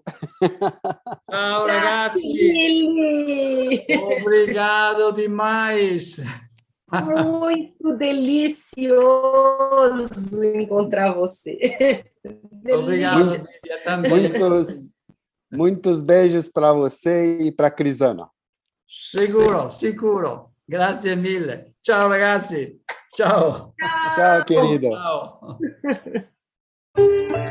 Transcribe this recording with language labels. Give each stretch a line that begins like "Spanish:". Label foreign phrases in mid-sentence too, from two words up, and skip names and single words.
Italian: Ciao ragazzi. Mille.
Portuguese: Obrigado demais. Muito delicioso encontrar você. Obrigado. Muitos beijos para você e para Crisana.
Italian: Sicuro. Grazie mille. Ciao ragazzi. Ciao.
Portuguese: Ciao, querido.
Italian: Ciao.